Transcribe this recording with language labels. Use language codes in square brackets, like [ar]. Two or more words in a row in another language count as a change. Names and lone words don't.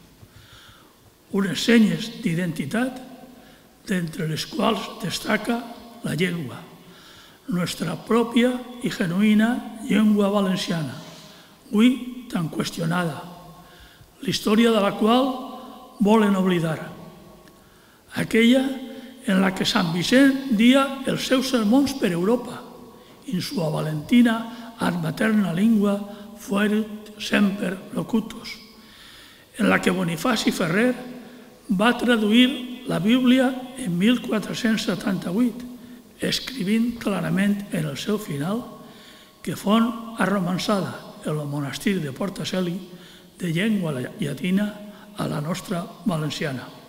[ca] Unes senyes d'identitat d'entre les quals destaca la llengua, nostra pròpia i genuïna llengua valenciana, avui tan qüestionada, la història de la qual volen oblidar. Aquella en la que Sant Vicent dia els seus sermons per Europa, [la] in sua Valentina ad materna lingua fuerit semper locutus, [ca] en la que Bonifaci Ferrer va traduir la Bíblia en 1478, escrivint clarament en el seu final que font arromançada el monestir de Porta Celi de llengua llatina a la nostra valenciana,